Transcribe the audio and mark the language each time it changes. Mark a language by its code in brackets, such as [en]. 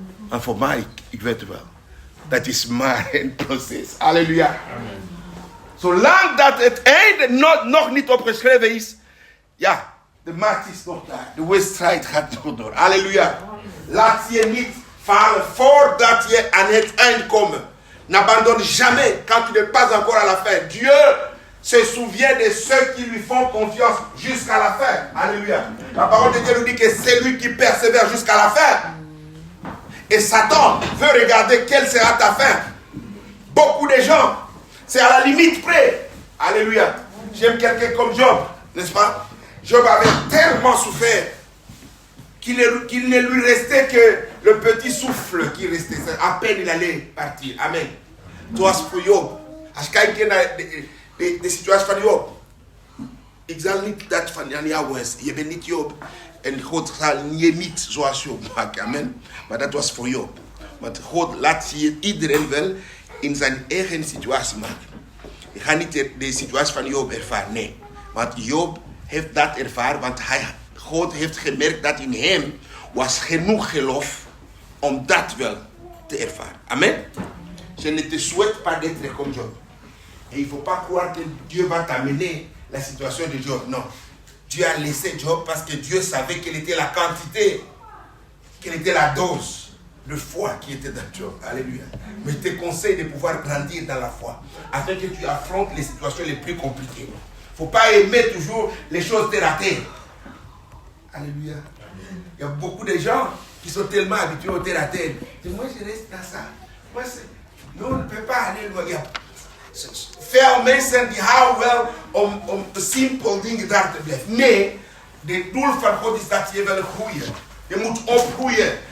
[nl] En voor mij, ik weet het wel. Dat is maar een proces. Halleluja. Amen. Zolang dat het einde nog niet opgeschreven is, ja, de maat is nog daar. De wedstrijd gaat nog door. Halleluja. Laat je niet falen voordat je aan het eind komt. [fr] N'abandonne jamais quand tu n'es pas encore à la fin. Dieu se souvient de ceux qui lui font confiance jusqu'à la fin. Alléluia. La parole de Dieu nous dit que c'est lui qui persévère jusqu'à la fin. Et Satan veut regarder quelle sera ta fin. Beaucoup de gens, c'est à la limite près. Alléluia. J'aime quelqu'un comme Job, n'est-ce pas? Job avait tellement souffert qu'il ne lui restait que le petit souffle qui restait. À peine il allait partir. Amen. Toi, pour Job. [nl] Als je kijkt naar de situatie van Job. Ik zal niet dat van jou wensen. Je bent niet Job. En God zal je niet zoals Job maken. Amen. Maar dat was voor Job. Want God laat je iedereen wel in zijn eigen situatie maken. Je gaat niet de situatie van Job ervaren. Nee. Want Job heeft dat ervaren. Want God heeft gemerkt dat in hem was genoeg geloof om dat wel te ervaren. Amen. [fr] Je ne te souhaite pas d'être comme Job. Et il ne faut pas croire que Dieu va t'amener la situation de Job. Non. Dieu a laissé Job parce que Dieu savait quelle était la quantité, quelle était la dose de foi qui était dans Job. Alléluia. Mais je te conseille de pouvoir grandir dans la foi afin que tu affrontes les situations les plus compliquées. Il ne faut pas aimer toujours les choses terre à terre. Alléluia. Il y a beaucoup de gens qui sont tellement habitués au terre à terre. Et moi, je reste dans ça. Moi, nous, on ne peut pas aller loin. [nl] Veel mensen die houden wel om de simpele dingen daar te blijven. Nee, het doel van God is dat je wil groeien. Je moet opgroeien.